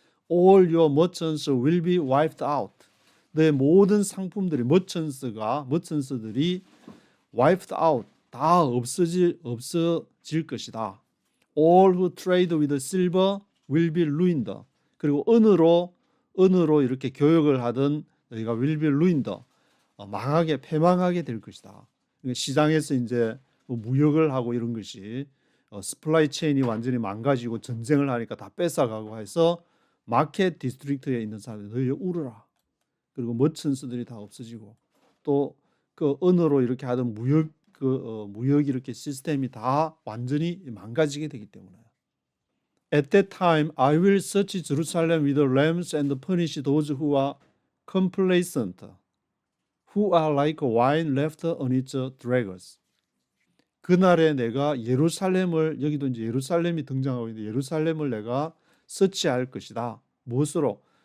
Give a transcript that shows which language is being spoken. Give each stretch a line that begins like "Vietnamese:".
English: All your merchants will be wiped out.
Korean: 너의 모든 상품들이 머천스들이
English: wiped out
Korean: 다 없어질 것이다.
English: All who trade with silver will be ruined.
Korean: 그리고 은으로 이렇게 교역을 하던 너희가
English: will be ruined.
Korean: 패망하게 될 것이다. 시장에서 이제 무역을 하고 이런 것이 스플라이 체인이 완전히 망가지고 전쟁을 하니까 다 뺏어가고 해서 마켓 디스트릭트에 있는 사람들 너희 울어라. 그리고 머천스들이 다 없어지고 또 그 언어로 이렇게 하던 무역 이렇게 시스템이 다 완전히 망가지게 되기 때문에.
English: At that time, I will search Jerusalem with the lambs and punish those who are complacent, who are like wine left on its dregs.
Korean: 그날에 내가 예루살렘을, 여기도 이제 예루살렘이 등장하고 있는데 예루살렘을 내가 서치할 것이다. 무엇으로?